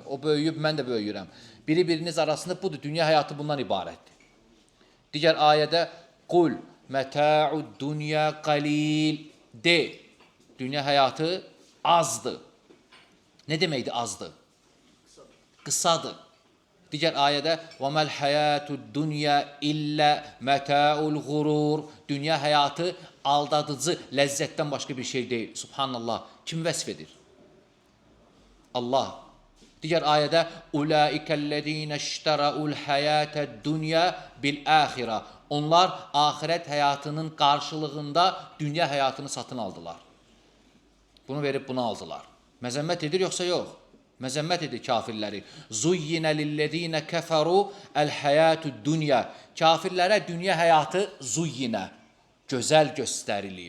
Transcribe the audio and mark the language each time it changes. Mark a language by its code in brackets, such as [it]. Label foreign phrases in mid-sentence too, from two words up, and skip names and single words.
[az] O böyüyüb, mən də böyüyürəm. Biri-biriniz arasında budur. Dünya həyatı bundan ibarətdir. Digər ayədə [ar] قل متاع الدنيا قليل. [az] De, dünya həyatı azdır. Nə deməkdir azdır? Qısadır. Digər ayədə [ar] وَمَا الْحَيَاتُ الدُّنْيَا إِلَّا مَتَاعُ الْغُرُورِ. [az] Dünya həyatı aldadıcı ləzzətdən başqa bir şey deyil. Subhanallah. Kim vəsf edir? Allah. Digər ayədə [ar] أُولَٰئِكَ الَّذ۪ينَ اشْتَرَعُوا الْحَيَاةَ الدُّنْيَا بِالْآخِرَةِ. [az] Onlar ahirət həyatının qarşılığında dünya həyatını satın aldılar. Bunu verib bunu aldılar. Məzəmmət edir yoxsa yox? Məzəmmət edir kafirləri. [ar] زين للذين كفروا الحياة الدنيا. [az] Kafirlərə dünya həyatı zuyyinə, gözəl göstərilib.